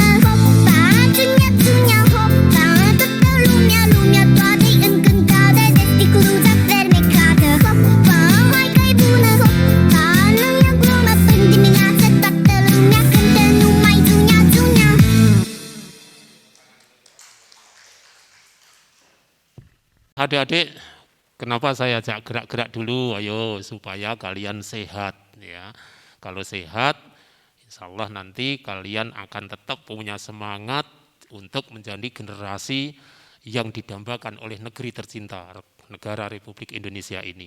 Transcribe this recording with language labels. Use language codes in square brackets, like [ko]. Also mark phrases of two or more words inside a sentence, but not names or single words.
[ro] Hopa, țunia, țunia, hopa. Toată lumea toată-i încântată de sticluța fermecată. Hopa, hai că-i bună, hopa. Nu e o glumă, până dimineață toată lumea cântă numai țunia, țunia. [id] Adik-adik, kenapa saya ajak gerak-gerak dulu? Ayo, supaya kalian sehat ya. Kalau sehat, [ar] إن شاء الله [id] nanti kalian akan tetap punya semangat untuk menjadi generasi yang didambakan oleh negeri tercinta, negara Republik Indonesia ini.